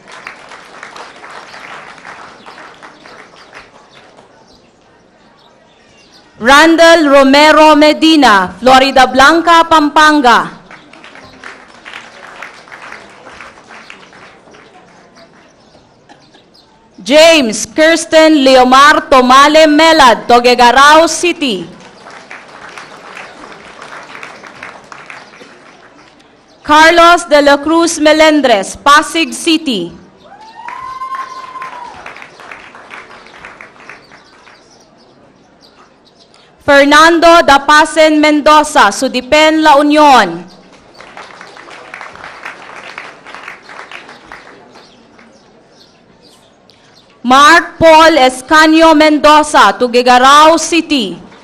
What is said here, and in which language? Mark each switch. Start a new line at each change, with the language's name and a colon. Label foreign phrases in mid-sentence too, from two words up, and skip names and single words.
English: Randall Romero Medina, Florida Blanca, Pampanga. James Kirsten Leomar Tomale Melad, Tuguegarao City. Carlos de la Cruz Melendres, Pasig City. Fernando Dapasen Mendoza, Sudipen, La Union. Mark Paul Escanio Mendoza, Tuguegarao City.